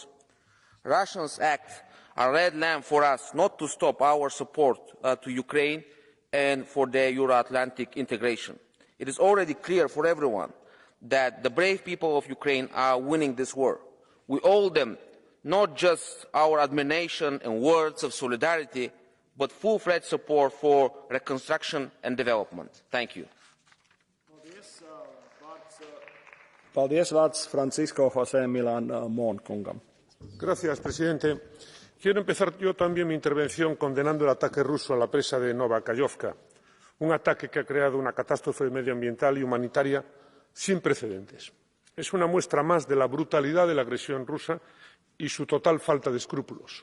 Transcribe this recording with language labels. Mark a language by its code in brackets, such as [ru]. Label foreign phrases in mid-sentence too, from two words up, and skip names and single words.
[en] Russians act a red lamp for us not to stop our support to Ukraine and for their Euro-Atlantic integration. It is already clear for everyone that the brave people of Ukraine are winning this war. We owe them not just our admiration and words of solidarity, but full-fledged support for reconstruction and development. Thank you. [lv] Paldies, vārds Francisco José Milán Mon kungam. [es] Gracias, presidente. Quiero empezar yo también mi intervención condenando el ataque ruso a la presa de Nova Kachovka, un ataque que ha creado una catástrofe medioambiental y humanitaria sin precedentes. Es una muestra más de la brutalidad de la agresión rusa y su total falta de escrúpulos.